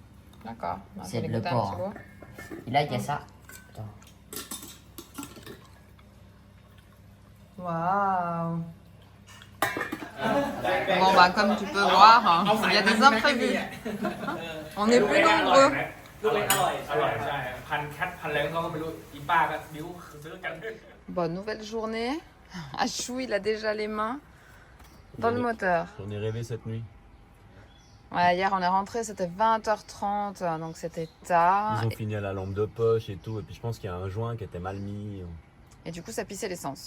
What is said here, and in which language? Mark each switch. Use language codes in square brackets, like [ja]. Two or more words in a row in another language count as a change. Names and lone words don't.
[fr] D'accord. On va C'est aller le goûter un porc, petit hein. bout. Et là, il y a ça. Attends. Waouh! Bon, bah, comme tu peux voir, hein, il y a des imprévus. On est plus nombreux. [th] ลูกเล็กอร่อยอร่อยใช่พันคัดพันอะไรของเขาก็ไม่รู้อีป้าก็บิ้วซื้อกัน [fr] Bon, nouvelle journée. Achou, il a déjà les mains dans le moteur. J'en ai rêvé cette nuit. Ouais, hier, on est rentré, c'était 20h30, donc c'était tard. Ils ont fini à la lampe de poche et tout. Et puis je pense qu'il y a un joint qui était mal mis. Et du coup, ça pissait l'essence.